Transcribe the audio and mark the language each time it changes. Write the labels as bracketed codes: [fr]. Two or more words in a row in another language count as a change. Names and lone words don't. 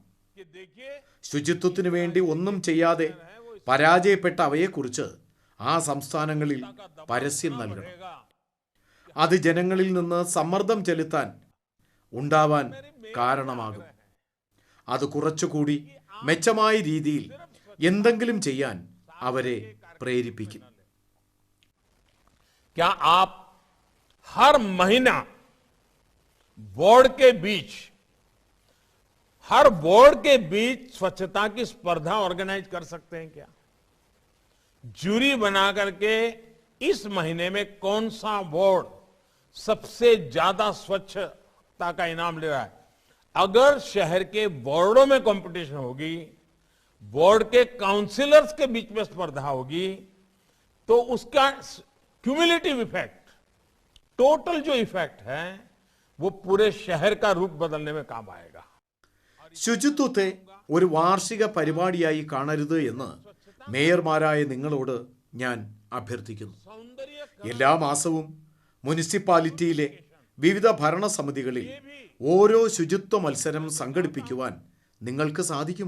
[ml] ശുചിത്വത്തിനു വേണ്ടി ഒന്നും ചെയ്യാതെ പരാജയപ്പെട്ട അവയെക്കുറിച്ച് ആ സംസ്ഥാനങ്ങളിൽ പരസ്യം നൽകണം. അത് ജനങ്ങളിൽ നിന്ന് സമ്മർദ്ദം ചെലുത്താൻ ഉണ്ടാവാൻ കാരണമാകും. അത് കുറച്ചുകൂടി മെച്ചമായ രീതിയിൽ എന്തെങ്കിലും ചെയ്യാൻ അവരെ പ്രേരിപ്പിക്കും. [hi] क्या आप हर महीना बोर्ड के बीच स्वच्छता की स्पर्धा ऑर्गेनाइज कर सकते हैं क्या? जूरी बना करके इस महीने में कौन सा बोर्ड सबसे ज्यादा स्वच्छता का इनाम ले रहा है, अगर शहर के बोर्डों में कंपटीशन होगी, बोर्ड के काउंसिलर्स के बीच में स्पर्धा होगी, तो उसका [en] cumulative effect, [hi] टोटल जो इफेक्ट है वो पूरे शहर का रूप बदलने में काम आएगा. [ml] ശുചിത്വത്തെ ഒരു വാർഷിക പരിപാടിയായി കാണരുത് എന്ന് മേയർമാരായ നിങ്ങളോട് ഞാൻ അഭ്യർത്ഥിക്കുന്നു. എല്ലാ മാസവും മുനിസിപ്പാലിറ്റിയിലെ വിവിധ ഭരണസമിതികളിൽ ഓരോ ശുചിത്വ മത്സരം സംഘടിപ്പിക്കുവാൻ നിങ്ങൾക്ക് സാധിക്കുമോ?